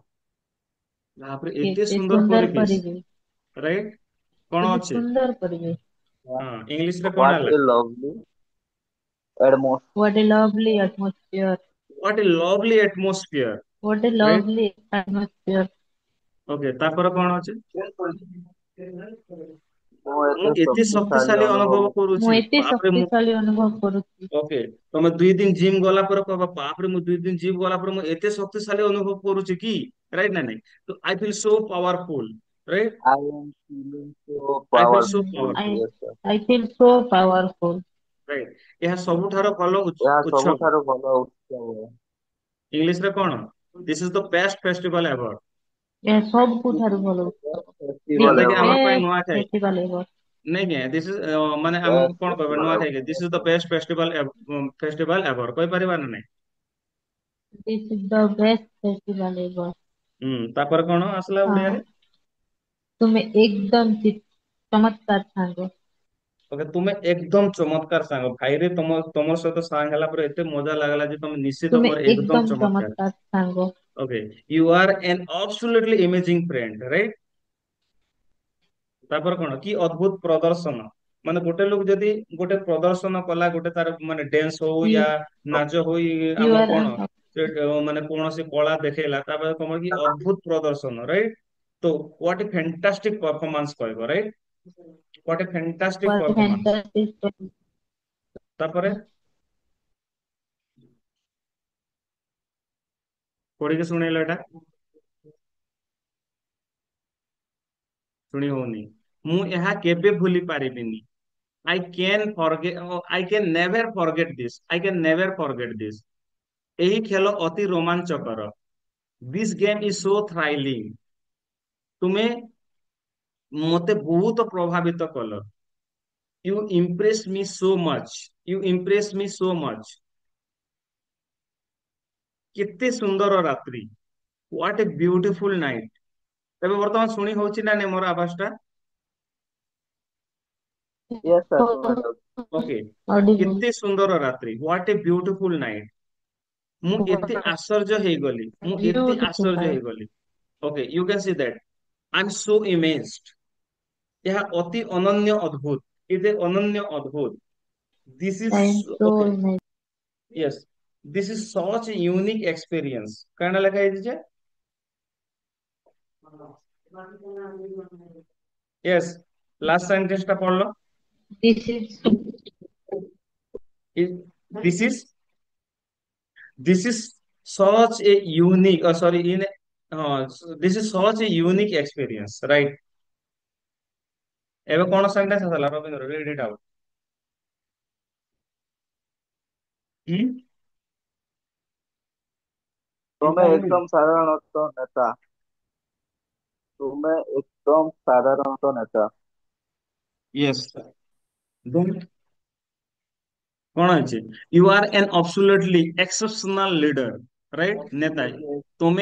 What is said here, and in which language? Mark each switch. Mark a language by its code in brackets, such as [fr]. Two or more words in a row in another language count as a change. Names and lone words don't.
[or] ତାପରେ ଏତେ କେତେ ସୁନ୍ଦର ସୁନ୍ଦର ପରିବେଶ। ପରିବେଶ। ରାଇଟ? କଣ କେତେ ଅଛି? ସୁନ୍ଦର ପରିବେଶ। ହଁ, ଇଂଲିଶରେ କଣ [en] What [or] ହେଲା? [en] a lovely atmosphere. What a lovely atmosphere. What a lovely atmosphere. What a Right? lovely atmosphere. [or] ଓକେ, ତାପରେ କଣ ଅଛି? ମୁଁ ମୁଁ ଏତେ ଏତେ ଶକ୍ତିଶାଳୀ ଶକ୍ତିଶାଳୀ ଅନୁଭବ ଅନୁଭବ ମୁଁ କରୁଛି। ଏତେ ବାପରେ ମୁଁ ଶକ୍ତିଶାଳୀ ଅନୁଭବ କରୁଛି। ଓକେ, ତମେ 2 ଦିନ ଜିମ୍ ଗଲା ପରେ କହିବ, ବାପରେ ମୁଁ 2 ଦିନ ଜିମ୍ ଗଲା ପରେ ମୁଁ ଏତେ ଶକ୍ତିଶାଳୀ ଅନୁଭବ କରୁଛି କି? [en] ରାଇଟ [or] ନା ନାଇଁ? ତ [en] I feel so powerful. ରାଇଟ? I am feeling so I feel so powerful. ପାୱାରଫୁଲ। Yes, sir. I feel so powerful. [or] ରାଇଟ? ଏହା ସବୁଠାରୁ ଭଲ ଏହା ଉତ୍ସବ। ସବୁଠାରୁ ଭଲ ଉତ୍ସବ। ଇଂଲିଶରେ କଣ? [en] This is the best festival ever. [or] ଏହା ସବୁଠାରୁ ଭଲ ଉତ୍ସବ। The ଫେଷ୍ଟିଭାଲ ଯେନ୍ତା କି ଆମର ପାଇଁ [en] best [or] ନୂଆଖାଇ। [en] festival ever. [or] ନାଇଁ କି? [en] This is [or] ମାନେ ଆମେ କଣ କହିବା? ଫେଷ୍ଟିଭାଲ ନୂଆଖାଇ। [en] This is the best festival ever [or] କହିପାରିବା ନା ନାଇଁ? [en] This is the best festival ever. [or] ତାପରେ କଣ ଆସିଲା ହଁ ଓଡିଆରେ? ତୁମେ ଏକଦମ ଚମତ୍କାର ସାଙ୍ଗ। ଓକେ, ତୁମେ ଏକଦମ ଚମତ୍କାର ସାଙ୍ଗ। ଭାଇରେ ତମର ସହିତ ସାଙ୍ଗ ହେଲା ପରେ ଏତେ ମଜା ଲାଗିଲା ଯେ ତମେ ନିଶ୍ଚିତ ତୁମେ ମୋର ଏକଦମ ଏକଦମ ଚମତ୍କାର। ଚମତ୍କାର ସାଙ୍ଗ। [en] Okay, you are an absolutely amazing friend. [or] ରାଇଟ? ତାପରେ କଣ? କି ଅଦ୍ଭୁତ ପ୍ରଦର୍ଶନ। ମାନେ ଗୋଟେ ଲୋକ ଯଦି ଗୋଟେ ପ୍ରଦର୍ଶନ କଲା, ଗୋଟେ ତାର ମାନେ ଡ୍ୟାନ୍ସ ହଉ ୟା [en] You, [or] ନାଚ ହଉ, [en] you [or] ଆମର [en] are [or] କଣ ସେ ମାନେ କୌଣସି କଳା ଦେଖେଇଲା, ତାପରେ ତମର କି ଅଦ୍ଭୁତ ପ୍ରଦର୍ଶନ। [en] ରାଇଟ? ତ what a fantastic performance କହିବ। ରାଇଟ? what a fantastic what a performance। fantastic [or] ତାପରେ ପଢିକି ଶୁଣେଇଲ ଏଟା। ଶୁଣି ହଉନି। ମୁଁ ଏହା କେବେ ଭୁଲି ପାରିବିନି। [en] I can forget, I can never forget this, I can never forget this। [or] ଏହି ଖେଳ ଅତି ରୋମାଞ୍ଚକର। [en] This game is so thrilling। [or] ତୁମେ ମୋତେ ବହୁତ ପ୍ରଭାବିତ କଲ। [en] You impressed me so much, you impressed me so much। [or] କେତେ ସୁନ୍ଦର ରାତ୍ରି। [en] What a beautiful night। [or] ତେବେ ବର୍ତ୍ତମାନ ଶୁଣି ହଉଛି ନା ନାଇଁ ମୋର ଆବାଜ ଟା? [en] Yes, sir. [or] ଶୁଣା ଯାଉଛି। [en] ଓକେ। audible, [or] କେତେ ସୁନ୍ଦର ରାତ୍ରି। [en] What a beautiful night। [or] ମୁଁ ଏତେ ଆଶ୍ଚର୍ଯ୍ୟ ହେଇଗଲି, ମୁଁ ଏତେ [en] beautiful [or] ଆଶ୍ଚର୍ଯ୍ୟ [en] night, ହେଇଗଲି। Okay, you can see that. I am so amazed. [or] ଏହା ଅତି ଅନନ୍ୟ ଅଦ୍ଭୁତ। [en] It is [or] ଅନନ୍ୟ ଅଦ୍ଭୁତ। [en] ଦିସ୍ I ଇଜ am so ଓକେ। amazed, Yes, this is such a unique experience. [or] କାଣା ଲେଖା ହେଇଛି ଯେ? ୟେସ୍, [en] last sentence [or] ଟା ପଢଲ। [en] this is This is this is such a unique, sorry, this is such a unique experience, right? [or] ଏବେ କଣ ସେଣ୍ଟେନ୍ସ ଆସିଲା ରବୀନ୍ଦ୍ର, [en] read it out। [or] ହୁଁ, ତୁମେ [en] inform me। [or] ଏକଦମ ସାଧାରଣତଃ ନେତା। ତୁମେ ଏକଦମ ସାଧାରଣତଃ ନେତା। [en] Yes, then [or] କଣ ଅଛି? [en] You are an absolutely exceptional leader, right? [or] ନେତା, [en] Absolutely [or] ତୁମେ